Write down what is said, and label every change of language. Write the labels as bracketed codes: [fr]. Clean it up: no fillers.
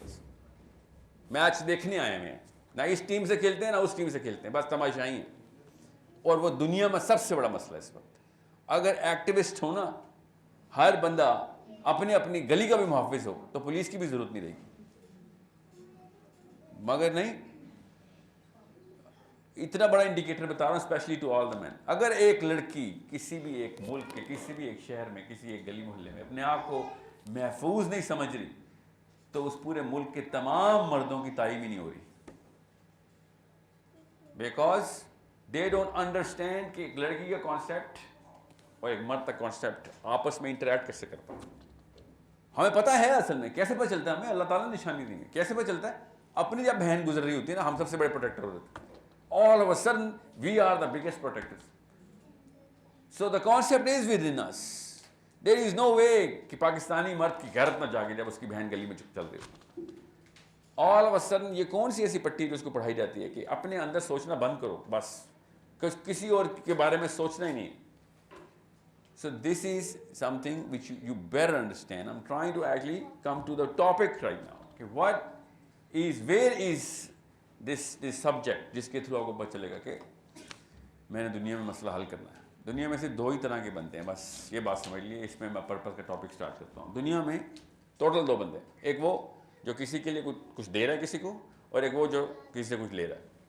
[ur] بس میچ دیکھنے آئے ہیں، نہ اس ٹیم سے کھیلتے ہیں نہ اس ٹیم سے کھیلتے ہیں، بس تماشائی ہیں. اور وہ دنیا میں سب سے بڑا مسئلہ ہے اس وقت. اگر ایکٹیوسٹ ہونا، ہر بندہ اپنی اپنی گلی کا بھی محافظ ہو تو پولیس کی بھی ضرورت نہیں رہے گی. مگر نہیں، اتنا بڑا انڈیکیٹر بتا رہا ہوں [en] Especially to all the men. [ur] اگر ایک لڑکی کسی بھی ایک ملک کے کسی بھی ایک شہر میں کسی ایک گلی محلے میں اپنے آپ کو محفوظ نہیں سمجھ رہی تو اس پورے ملک کے تمام مردوں کی تعلیم ہی نہیں ہو رہی. [en] because they don't understand [ur] کہ ایک لڑکی کا کانسیپٹ اور ایک مرد کا کانسیپٹ آپس میں انٹریکٹ کیسے کرتا ہے. ہمیں پتہ ہے اصل میں کیسے پتہ چلتا ہے، ہمیں اللہ تعالیٰ نے نشانی دی ہے. کیسے پتہ چلتا ہے؟ اپنی جب بہن گزر رہی ہوتی ہے نا، ہم سب سے بڑے پروٹیکٹر ہوتے ہیں. [en] All of a sudden we are the biggest protectors. So the concept is within us. There is no way [ur] کہ پاکستانی مرد کی غیرت نہ جاگے جب اس کی بہن گلی میں چل رہی ہو. [en] all of a sudden [ur] یہ کون سی ایسی پٹی جو اس کو پڑھائی جاتی ہے کہ اپنے اندر سوچنا بند کرو بس, کسی اور کے بارے میں سوچنا ہی نہیں. [en] So this is something which you better understand. I'm trying to actually come to the topic right now. Okay, where is this subject [ur] جس کے تھرو آپ کو پتہ چلے گا کہ میں نے دنیا میں مسئلہ حل کرنا ہے. دنیا میں سے دو ہی طرح کے بنتے ہیں, بس یہ بات سمجھ لیے. اس میں پرپز کا ٹاپک سٹارٹ کرتا ہوں. دنیا میں ٹوٹل دو بندے ہیں, ایک وہ جو کسی کے لیے کچھ دے رہا ہے کسی کو, اور ایک وہ جو کسی سے کچھ لے رہا ہے.